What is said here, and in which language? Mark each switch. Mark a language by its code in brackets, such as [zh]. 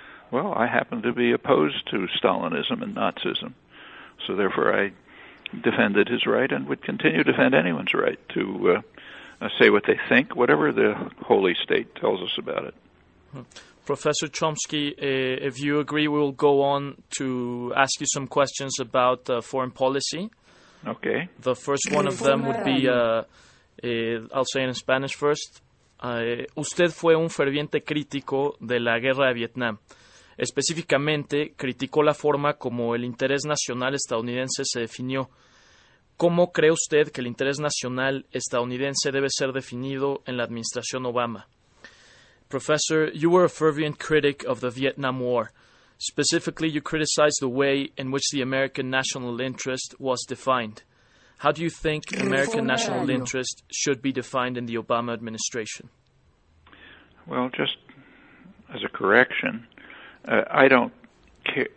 [en] Well, I happen to be opposed to Stalinism and Nazism, so therefore I defended his right and would continue to defend anyone's right to say what they think, whatever the holy state tells us about it. Professor Chomsky, if you agree, we will go on to ask you some questions about foreign policy. Okay. The first one of them would be, I'll say in Spanish first. [es] Usted fue un ferviente crítico de la guerra de Vietnam. Específicamente, criticó la forma como el interés nacional estadounidense se definió. ¿Cómo cree usted que el interés nacional estadounidense debe ser definido en la administración Obama? [en] Professor, you were a fervent critic of the Vietnam War. Specifically, you criticized the way in which the American national interest was defined. How do you think American national interest should be defined in the Obama administration? Well, just as a correction, I don't care.